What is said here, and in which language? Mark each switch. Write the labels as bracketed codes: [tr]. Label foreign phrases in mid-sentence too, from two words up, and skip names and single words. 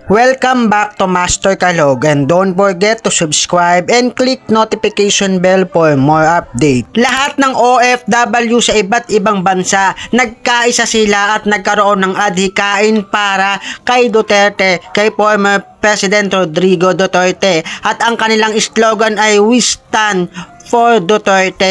[en] Welcome back to Master Kalog and don't forget to subscribe and click notification bell for more update. [tl] Lahat ng OFW sa iba't ibang bansa, nagkaisa sila at nagkaroon ng adhikain para kay Duterte, kay [en] former President [tl] Rodrigo Duterte, at ang kanilang slogan ay [en] "We stand for Duterte."